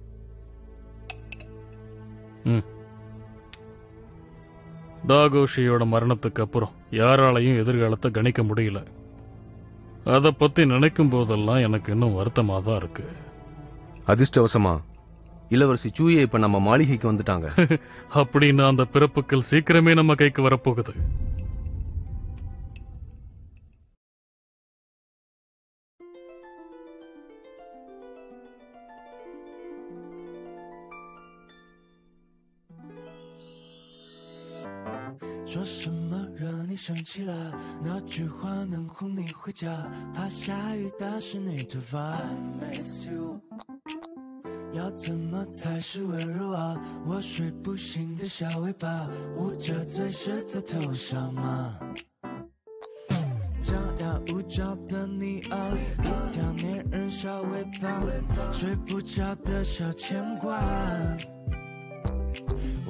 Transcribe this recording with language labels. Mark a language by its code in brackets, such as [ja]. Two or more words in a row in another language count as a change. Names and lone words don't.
[ta] தாகோஷியோட மரணத்துக்கு அப்புறம் யாராலையும் எதிர்காலத்தை கணிக்க முடியல. அத பத்தி நினைக்கும் போதெல்லாம் எனக்கு இன்னும் வருத்தமா தான் இருக்கு. அதிர்ஷ்டவசமா இளவரசி சூயே இப்ப நம்ம மாளிகைக்கு வந்துட்டாங்க. அப்படின்னு அந்த பிறப்புக்கள் சீக்கிரமே நம்ம கைக்கு வரப்போகுது. [zh] 说什么惹你生气了？那句话能哄你回家？怕下雨打湿你头发。 [en] I miss you。 [zh] 要怎么才是温柔啊？我睡不醒的小尾巴，捂着嘴是在偷笑吗？张牙舞爪的你啊，一条粘人小尾巴，睡不着的小牵挂。